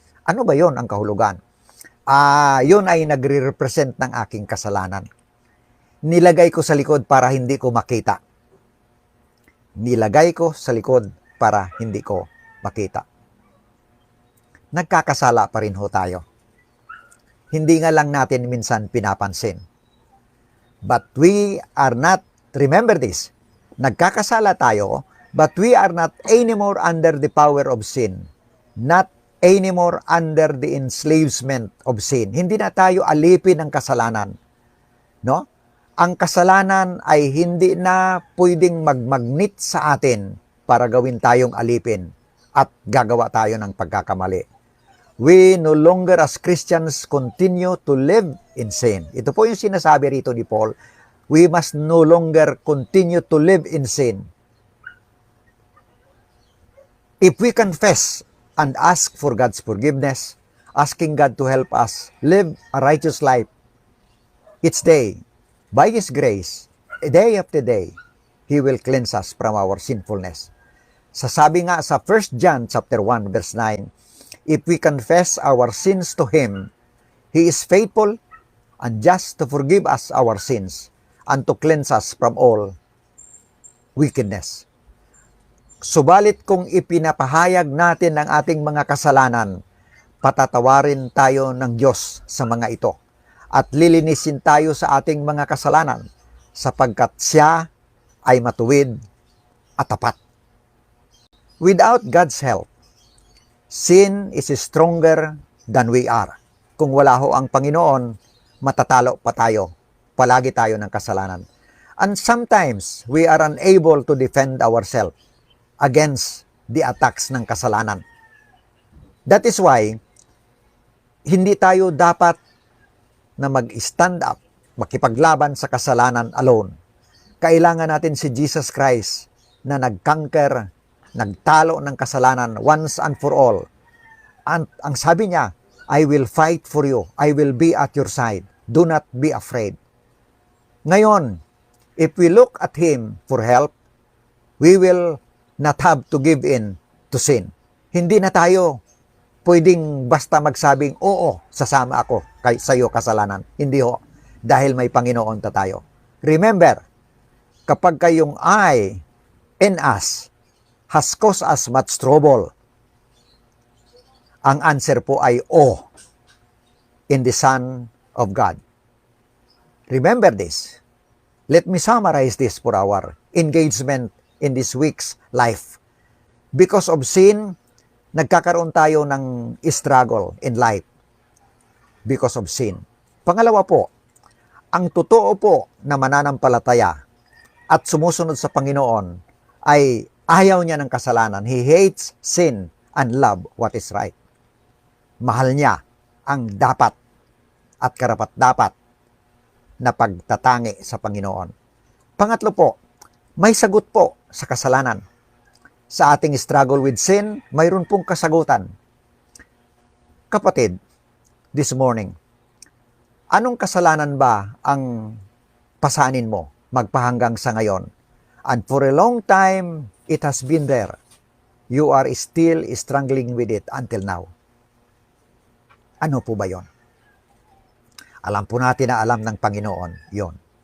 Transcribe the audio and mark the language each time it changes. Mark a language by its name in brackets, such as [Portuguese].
[Filipino] Ano ba yon ang kahulugan? Yun ay nagre-represent ng aking kasalanan. Nilagay ko sa likod para hindi ko makita. Nilagay ko sa likod para hindi ko makita. Nagkakasala pa rin ho tayo. Hindi nga lang natin minsan pinapansin. [English] But we are not, remember this, [Filipino] nagkakasala tayo, [English] but we are not anymore under the power of sin. Not anymore under the enslavement of sin. [Filipino] Hindi na tayo alipin ng kasalanan. No? Ang kasalanan ay hindi na pwedeng magmagnet sa atin para gawin tayong alipin at gagawa tayo ng pagkakamali. [English] We no longer as Christians continue to live in sin. [Filipino] Ito po yung sinasabi rito ni Paul. [English] We must no longer continue to live in sin. If we confess and ask for God's forgiveness, asking God to help us live a righteous life each day, by His grace, day after day, He will cleanse us from our sinfulness. [Filipino] Sasabi nga sa [English] 1 John chapter 1 verse 9, if we confess our sins to Him, He is faithful and just to forgive us our sins and to cleanse us from all wickedness. [Filipino] Subalit kung ipinapahayag natin ang ating mga kasalanan, patatawarin tayo ng Diyos sa mga ito at lilinisin tayo sa ating mga kasalanan sapagkat Siya ay matuwid at tapat. [English] Without God's help, sin is stronger than we are. [Filipino] Kung wala ho ang Panginoon, matatalo pa tayo. Palagi tayo ng kasalanan. [English] And sometimes, we are unable to defend ourselves against the attacks [Filipino] ng kasalanan. [English] That is why, [Filipino] hindi tayo dapat na mag-stand up, makipaglaban sa kasalanan alone. Kailangan natin si Jesus Christ na nag-conquer, nagtalo ng kasalanan [English] once and for all [Filipino] ang sabi niya, [English] I will fight for you. I will be at your side. Do not be afraid. Ngayon, if we look at Him for help, we will not have to give in to sin. [Filipino] Hindi na tayo pwedeng basta magsabing, oo, sasama ako sa iyo kasalanan. Hindi ho. Dahil may Panginoon tayo. [English] Remember, [Filipino] kapag kayong [English] I in us has caused us much trouble, [Filipino] ang answer po ay [English] O in the Son of God. Remember this. Let me summarize this for our engagement in this week's life. Because of sin, [Filipino] nagkakaroon tayo ng [English] struggle in life. Because of sin. [Filipino] Pangalawa po, ang totoo po na mananampalataya at sumusunod sa Panginoon ay ayaw niya ng kasalanan. [English] He hates sin and love what is right. [Filipino] Mahal niya ang dapat at karapat-dapat na pagtatangi sa Panginoon. Pangatlo po, may sagot po sa kasalanan. Sa ating [English] struggle with sin, [Filipino] mayroon pong kasagutan. Kapatid, [English] this morning, [Filipino] anong kasalanan ba ang pasanin mo magpahanggang sa ngayon? [English] And for a long time, it has been there. You are still struggling with it until now. [Filipino] Ano po ba yon? Alam po natin na alam ng Panginoon yon.